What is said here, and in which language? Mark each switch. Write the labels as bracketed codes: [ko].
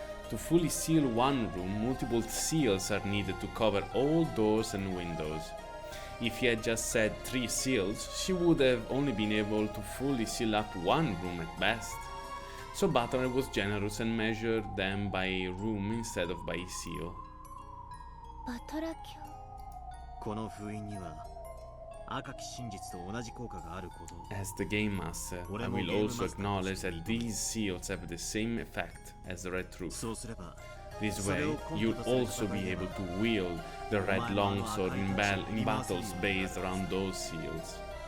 [en] To fully seal one room, multiple seals are needed to cover all doors and windows. If he had just said 3 seals, she would have only been able to fully seal up one room at best. So Butler was generous and measured them by room instead of by seal. [ja] バトラ卿。この封印には赤き真実と同じ効果があることを。 [en] As the Game Master, I will also acknowledge that these seals have the same effect as the Red Truth. [ja] そうすれば [en] This way, you'll also be able to wield the red longsword in battles based around those seals.